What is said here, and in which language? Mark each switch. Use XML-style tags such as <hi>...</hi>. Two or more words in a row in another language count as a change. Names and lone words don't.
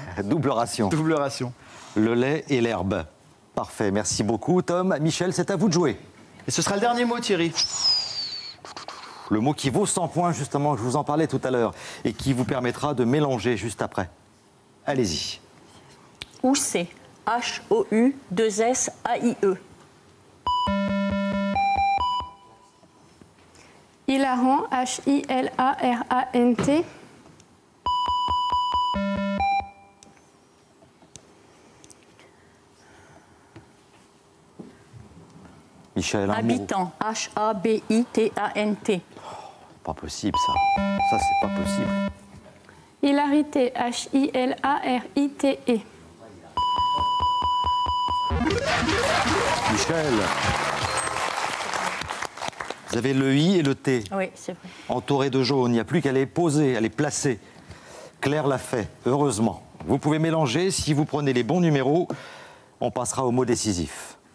<fr>Double ration. Double ration. Le lait et l'herbe. Parfait, merci beaucoup, Tom. Michel, c'est à vous de jouer. Et ce sera le dernier mot, Thierry. Le mot qui vaut 100 points, justement, je vous en parlais tout à l'heure, et qui vous permettra de mélanger juste après. Allez-y. Housset. H-O-U-2-S-A-I-E. Hilarant, H-I-L-A-R-A-N-T. Michel, un mot. Habitant. H-A-B-I-T-A-N-T. Pas possible, ça. Ça, c'est pas possible. Hilarité, H-I-L-A-R-I-T-E. Michel. Vous avez le I et le T. Oui, c'est vrai. Entouré de jaune, il n'y a plus qu'à les poser, à les placer. Claire l'a fait, heureusement. Vous pouvez mélanger, si vous prenez les bons numéros, on passera au mot décisif.</fr>